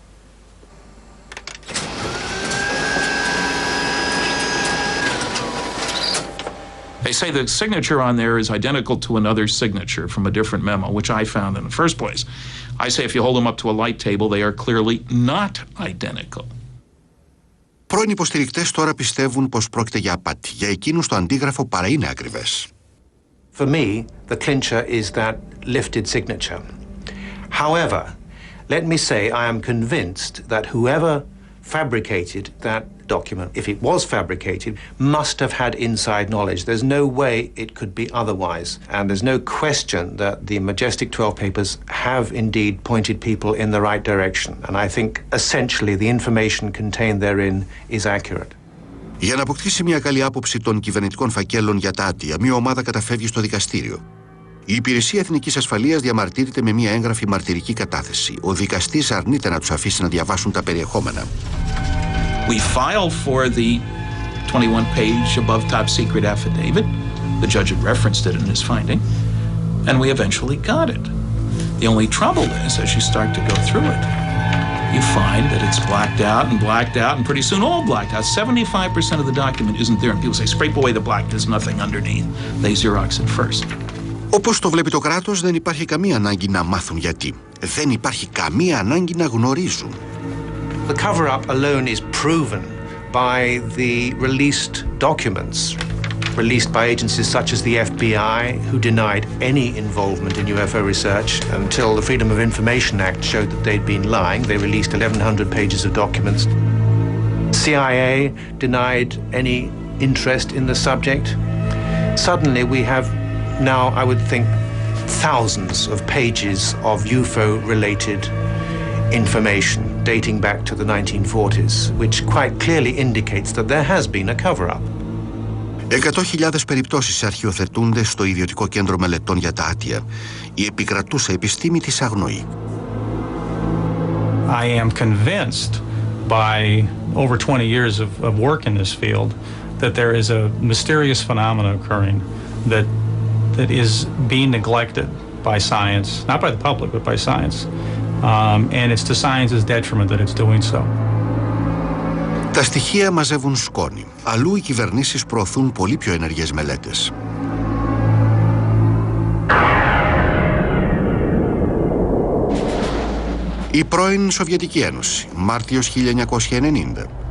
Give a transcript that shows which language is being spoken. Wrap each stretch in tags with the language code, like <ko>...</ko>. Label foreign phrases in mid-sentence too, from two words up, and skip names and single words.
<en>They say the signature on there is identical to another signature from a different memo, which I found in the first place. I say if you hold them up to a light table, they are clearly not identical.</en> <el>Πρώην υποστηρικτές τώρα πιστεύουν πως πρόκειται για απάτη. Για εκείνους το αντίγραφο παρά είναι ακριβές.</el> <en>For me, the clincher is that lifted signature. However, let me say I am convinced that whoever fabricated that document, if it was fabricated, must have had inside knowledge. There's no way it could be otherwise. And there's no question that the Majestic 12 papers have indeed pointed people in the right direction. And I think essentially the information contained therein is accurate.</en> <el>Για να αποκτήσει μια καλή άποψη των κυβερνητικών φακέλων για τα άτια, μια ομάδα καταφεύγει στο δικαστήριο. Η Υπηρεσία Εθνικής Ασφαλείας διαμαρτύρεται με μια έγγραφη μαρτυρική κατάθεση. Ο δικαστής αρνείται να τους αφήσει να διαβάσουν τα περιεχόμενα.</el> <en>We filed for the 21-page above top secret affidavit. The judge had referenced it in his finding, and we eventually got it. The only trouble is, as you start to go through it, you find that it's blacked out, and pretty soon all blacked out. 75% of the document isn't there, and people say, scrape away the black, there's nothing underneath. They Xerox it first.</en> <el>Όπως το βλέπει το κράτος, δεν υπάρχει καμία ανάγκη να μάθουν γιατί. Δεν υπάρχει καμία ανάγκη να γνωρίζουν.</el> <en>The cover-up alone is proven by the released documents, released by agencies such as the FBI, who denied any involvement in UFO research until the Freedom of Information Act showed that they'd been lying. They released 1,100 pages of documents. CIA denied any interest in the subject. Suddenly we have now, I would think, thousands of pages of UFO-related information dating back to the 1940s, which quite clearly indicates that there has been a cover-up.</en> <el>100.000 περιπτώσεις αρχιοθετούνται στο Ιδιωτικό Κέντρο Μελετών για τα Άτια. Η επικρατούσα επιστήμη τις αγνοεί.</el> <en>I am convinced by over 20 years of work in this field that there is a mysterious phenomenon occurring that is being neglected by science, not by the public, but by science. And it's to science's detriment that it's doing so.</en> <el>Τα στοιχεία μαζεύουν σκόνη. Αλλού οι κυβερνήσεις προωθούν πολύ πιο ενεργές μελέτες. Η πρώην Σοβιετική Ένωση, Μάρτιος 1990.</el>